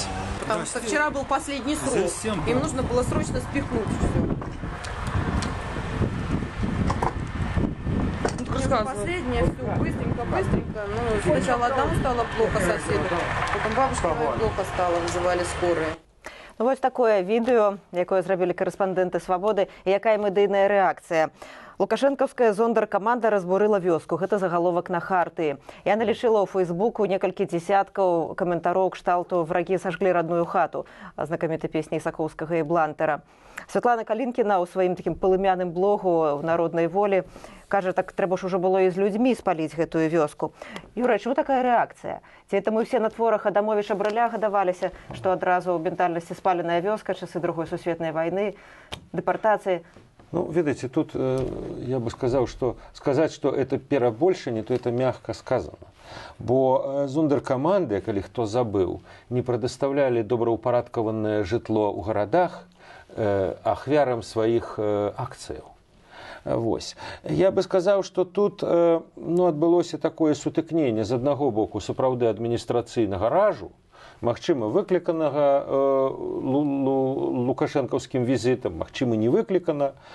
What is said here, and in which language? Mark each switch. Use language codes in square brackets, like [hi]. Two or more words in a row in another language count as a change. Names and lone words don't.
[ru] Потому что вчера был последний срок. Им нужно было срочно спихнуть все. Последнее все, быстренько. Ну, сначала одному стало плохо, соседу, потом бабушке плохо стало, вызывали скорые. [be] Ну, вось такое відэо, якое зрабілі карэспандэнты «Свабоды», і якая медыйная рэакцыя. Лукашэнкаўская зондаркаманда разбурыла вёску. Гэта загаловак на Хартыі. Я налічыла ў Фейсбуку некалькі дзесяткаў каментароў кшталту «Врагі сажглі родную хату» знакамітай песні Сакоўскага і Блантера. Святлана Калінкіна ў сваім такім палымяным блогу в «Народнай волі» кажа, так трэба ж ужо было і з людзьмі спаліць гэтую вёску. Юра, чаму такая рэакцыя? Ці это мы ўсе на творах Адамовіча Брыля гадаваліся, што адразу ў ментальнасці спаленая вёска, часы Другой сусветнай вайны, дэпартацыі? [ru] Ну, видите, тут я бы сказал, что сказать, что это перабольшанне, то это мягко сказано. [be] Бо зондеркаманды, калі хто забыў, не прадастаўлялі добраўпарадкаванае жытло ў гарадах ахвярам сваіх акцыяў. Вось. Я бы сказаў, што тут адбылося такое сутыкненне з аднаго боку сапраўды адміністрацыйнага ражу, магчыма, выкліканага лукашэнкаўскім візітам, магчыма, не выклікана.